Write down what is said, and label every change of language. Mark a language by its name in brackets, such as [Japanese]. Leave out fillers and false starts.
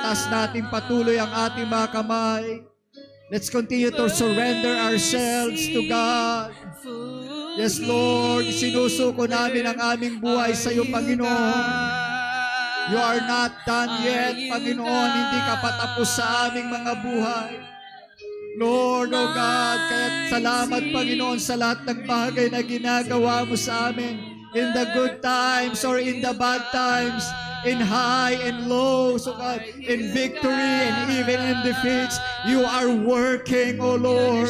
[Filipino] Itaas natin patuloy ang ating mga kamay. [English] Let's continue to surrender ourselves to God. Yes, Lord. [Filipino] Sinusuko namin ang aming buhay sa iyo, Panginoon. [English] You are not done yet, Are you [Filipino] Panginoon. Hindi ka pa tapos sa aming mga buhay. [English] Lord, oh God, [Filipino] kaya salamat, Panginoon, sa lahat ng bagay na ginagawa mo sa amin. [English] In the good times or in the bad times, in high and low, so God, in victory and even in defeats, you are working, oh Lord.